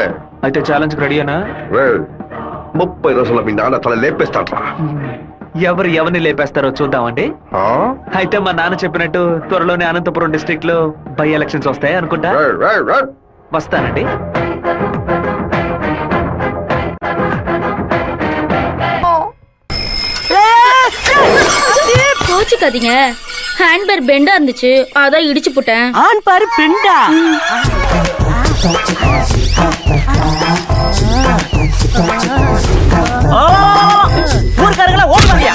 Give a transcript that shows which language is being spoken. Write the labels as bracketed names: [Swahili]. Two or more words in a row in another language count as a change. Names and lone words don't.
[Telugu] అయితే ఛాలెంజ్ రెడీనా? 30 రోజుల్లో మీ నాన్న తల లేపేస్తాడ్రా. ఎవరు ఎవరిని లేపేస్తారో చూద్దామండి. అయితే మా నాన్న చెప్పినట్టు త్వరలోనే అనంతపురం డిస్ట్రిక్ట్ లో [English] by elections [Telugu] వస్తాయి అనుకుంటా. వస్తానండి. [Tamil] கோச்சுக்காதீங்க, ஹேண்ட்பேர் பெண்டா இருந்துச்சு அதான் இடிச்சு போட்டேன். ஆண் பாரு பெண்டா. ஊர்க்காரங்களா ஓடுவாங்க.